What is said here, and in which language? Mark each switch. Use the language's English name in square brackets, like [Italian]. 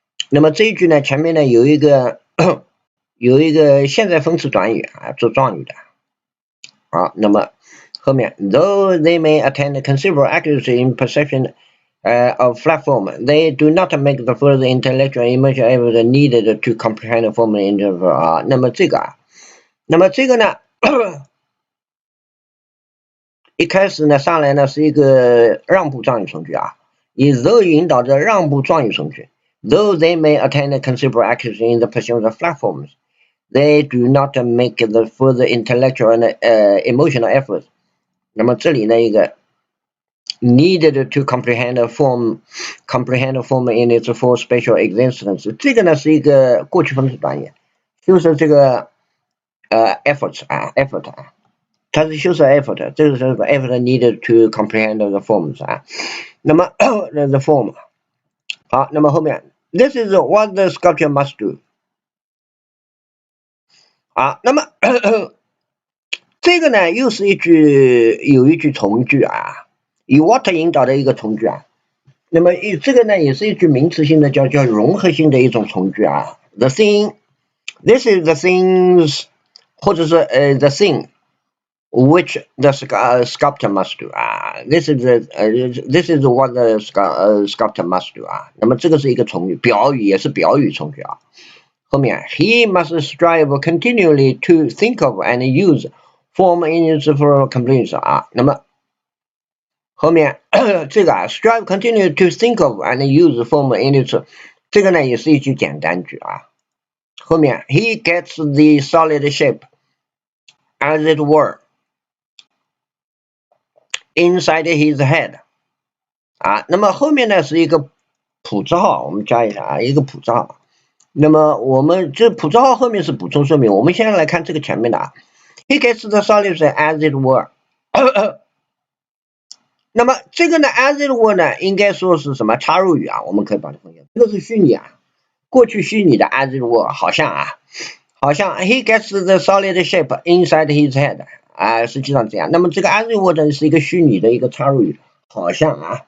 [Chinese] 那么这一句呢，前面呢有一个现在分词短语啊，做状语的。好，那么后面 [English] ，though they may attain considerable accuracy in perception of flat form, they do not make the further intellectual and emotional effort needed to comprehend form interval 啊。 [Chinese] 那么这个呢，一开始呢上来呢是一个让步状语从句啊，以 though 引导的让步状语从句。 [English] Though they may attain considerable accuracy in the perception of flat forms, they do not make the further intellectual and emotional effort。 [Chinese] 那么这里呢一个。 [English] Needed to comprehend form in its full spatial existence。 [Chinese] 这个呢是一个过去分词短语，就是这个effort 啊 effort 啊，它是修饰 effort， 这个是 [English] effort needed to comprehend the forms [Chinese] 啊。那么 [English] the form [Chinese] 好，那么后面 [English] this is what the sculpture must do。 [Chinese] 好，那么这个呢又是有一句从句啊。以 what 引导的一个从句啊，那么这个呢也是一句名词性的叫融合性的一种从句啊。 [English] The thing, this is the things， [Chinese] 或者是 [English] the thing which the sculptor must do 啊。 This is what the sculptor must do 啊。 [Chinese] 那么这个是一个从句，表语也是表语从句啊。后面 [English] he must strive continually to think of and use form in its full completeness 啊。 [Chinese] 那么后面这个 [English] strive continue to think of and use form in its， [Chinese] 这个呢也是一句简单句啊。后面 [English] he gets the solid shape as it were inside his head 啊。 [Chinese] 那么后面呢是一个普字号，我们加一下啊，一个普字号。那么我们这普字号后面是补充说明，我们现在来看这个前面的啊。 [English] He gets the solid shape as it were [Chinese] 那么这个呢 as it were 呢应该说是什么插入语啊，我们可以把它分析，这个是虚拟啊，过去虚拟的 as it were 好像 [English] he gets the solid shape inside his head [Chinese] 啊，实际上这样。那么这个 as it were 呢是一个虚拟的一个插入语，好像